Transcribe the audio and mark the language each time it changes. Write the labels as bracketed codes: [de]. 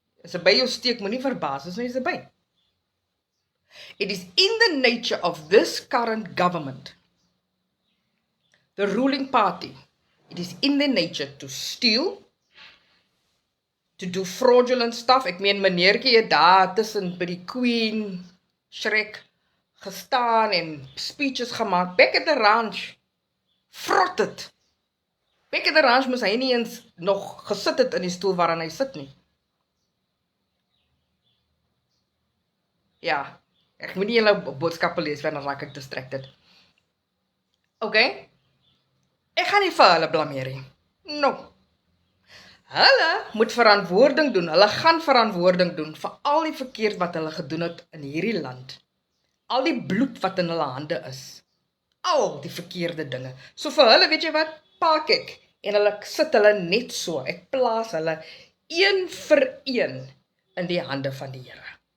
[af] As 'n by jou steek, moenie verbaas as jy 'n by. [en] It is in the nature of this current government, the ruling party, it is in their nature to steal, to do fraudulent stuff. [af] Ek meen, meneertjie het daar tussen by die Queen, Shrek, gestaan en speeches gemaak. [en] Back at the ranch, [af] vrot het. Back at the ranch moes hy nie eens nog gesit het in die stoel waarin hy sit nie. Ja. Ek moet nie julle boodskappe lees, want dan raak ek distracted. Okay? Ek gaan nie vir hulle blameer nie. [en] No. [af] Hulle moet verantwoording doen. Hulle gaan verantwoording doen vir al die verkeerd wat hulle gedoen het in hierdie land. Al die bloed wat in hulle hande is. Al die verkeerde dinge. So vir hulle, weet jy wat? Pak ek. En hulle sit hulle net so. Ek plaas hulle een vir een in die hande van die Here.